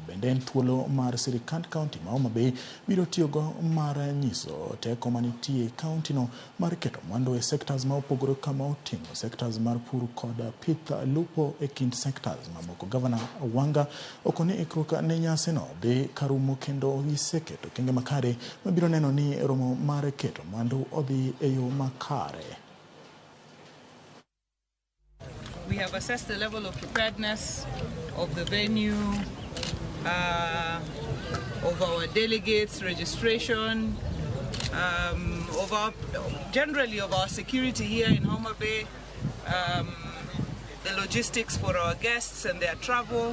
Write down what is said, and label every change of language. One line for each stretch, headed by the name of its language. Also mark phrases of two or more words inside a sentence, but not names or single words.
Luo (Kenya and Tanzania): Bende en thuolo mar sirikand kaunti ma Homa Bay biro tiyogo mar nyiso teko manitie kaunti no mar keto mwandu e sectors ma opogore kama oting'o sectors mar pur kod pith lupo e kind sectors mamoko. Gavana Wanga okoni ikruok ne nyasi no dhi karumo kendo giseketo kenge makare mabiro neno ni romo mar keto mwandu odhi e yo makare.
English: We have assessed the level of preparedness of the venue, of our delegates, registration, generally of our security here in Homa Bay, the logistics for our guests and their travel.